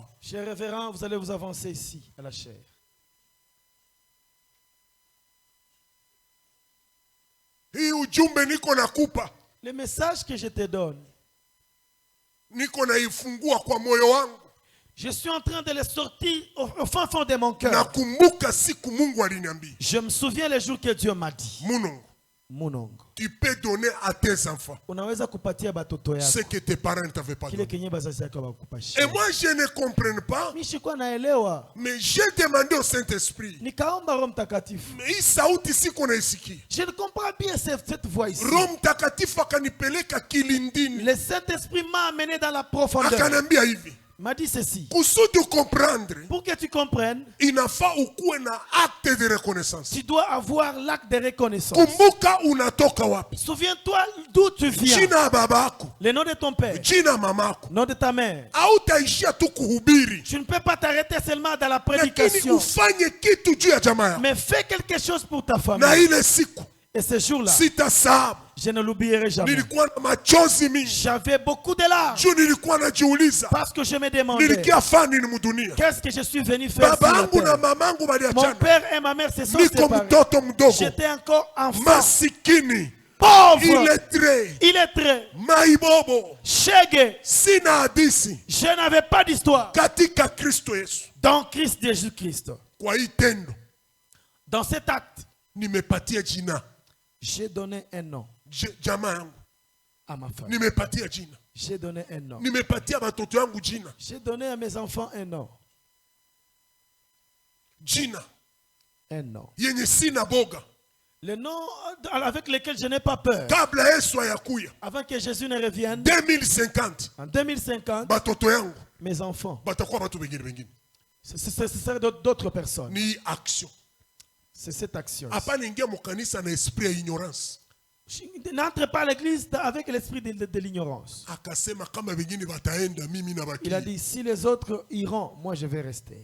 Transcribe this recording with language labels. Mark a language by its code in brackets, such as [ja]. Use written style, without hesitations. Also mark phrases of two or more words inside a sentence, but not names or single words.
[fr] Cher révérend, vous allez vous avancer ici à la chaire. [sw] Hii ujumbe niko nakupa, [fr] le message que je te donne, [sw] niko naifungua kwa moyo wangu. [fr] Je suis en train de le sortir au fond de mon cœur. [sw] Nakumbuka siku Mungu aliniambia. [fr] Je me souviens le jour que Dieu m'a dit. Munongo. Tu peux donner à tes enfants [sw] unaweza kupatia batoto yako [fr] ce que tes parents ne t'avaient pas donné. [sw] Kile kenye bazazi yako bakupashia. [fr] Et moi je ne comprends pas. [sw] Mimi sikuwa naelewa. [fr] Mais j'ai demandé au Saint-Esprit. [sw] Nikaomba Roho Mtakatifu. Mais hii sauti siko naisikia. [fr] Je ne comprends bien cette voix ici. [sw] Roho Mtakatifu akanipeleka kilindini. [fr] Le Saint-Esprit m'a amené dans la profondeur. [sw] Akanambia hivi. [fr] M'a dit ceci. [sw] Kusudi comprendre. [fr] Pour que tu comprennes. [sw] Inafaa ukuwe na [fr] acte de reconnaissance. Tu dois avoir l'acte de reconnaissance. [sw] Kumbuka unatoka wapi. [fr] Souviens-toi d'où tu viens. [sw] Jina babako. [fr] Le nom de ton père. [sw] Jina mamako. [fr] Nom de ta mère. [sw] Hautaishia tu kuhubiri. [fr] Tu ne peux pas t'arrêter seulement dans la prédication. [sw] Lakini ufanye kitu juu ya jamaa yako. [fr] Mais fais quelque chose pour ta famille. [sw] Na ile siku. [fr] Et ce jour-là, [sw] sitasahau. [fr] Je ne l'oublierai jamais. [sw] Nilikuwa na machozi mingi. [fr] J'avais beaucoup de larmes. [sw] Juu nilikuwa najiuliza. [fr] Parce que je me demandais. [sw] Nilikia fani ni mudunia. [fr] Qu'est-ce que je suis venu faire sur la [sw] Babangu na [fr] terre? [sw] mamangu baliachana. [fr] Mon père et ma mère se sont [sw] Niko [fr] séparés. [sw] mtoto mdogo. [fr] J'étais encore enfant. [sw] Masikini. [fr] Pauvre. Illettré. [sw] Maibobo. Shege. Sina hadisi. [fr] Je n'avais pas d'histoire. [sw] Katika Kristo Yesu. [fr] Dans Christ Jésus-Christ. [sw] Kwa hii tendo. [fr] Dans cet acte. [sw] Nimepatia jina. [fr] J'ai donné un nom. [sw] Jamaa yangu. [fr] À ma famille. [sw] Nimepatia jina. [fr] J'ai donné un nom. [sw] Nimepatia batoto yangu jina. [fr] J'ai donné à mes enfants un nom. [sw] Jina. [fr] Un nom. [sw] Yenye sina boga. [fr] Le nom avec lequel je n'ai pas peur. [sw] Kabla Yesu ayakuya. [fr] Avant que Jésus ne revienne. 2050. En 2050. [sw] Batoto yangu. [fr] Mes enfants. [sw] Batakuwa batu bengine. [fr] Ce serait d'autres personnes. [sw] Ni action. [fr] C'est cette action. N'entre pas à l'église avec l'esprit de l'ignorance. Il a dit, si les autres iront, moi je vais rester.